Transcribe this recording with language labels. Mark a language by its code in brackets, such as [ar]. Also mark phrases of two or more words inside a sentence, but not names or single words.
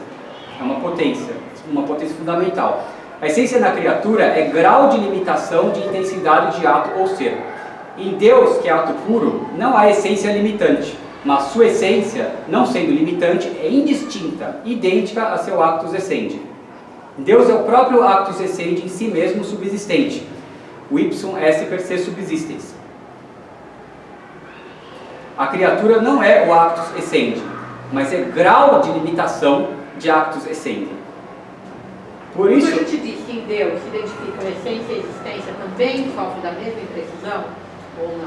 [pt] É uma potência fundamental. A essência na criatura é grau de limitação de intensidade de ato ou ser. Em Deus, que é ato puro, não há essência limitante, mas sua essência, não sendo limitante, é indistinta, idêntica a seu [la] actus essendi. [pt] Deus é o próprio [la] actus essendi [pt] em si mesmo subsistente. [la] O ipsum esse per se subsistens. [pt] A criatura não é o [la] actus essendi, [pt] mas é grau de limitação de actus essendi. Por isso, quando a gente diz que em Deus se identificam essência e existência, também sofre da mesma imprecisão? Ou não?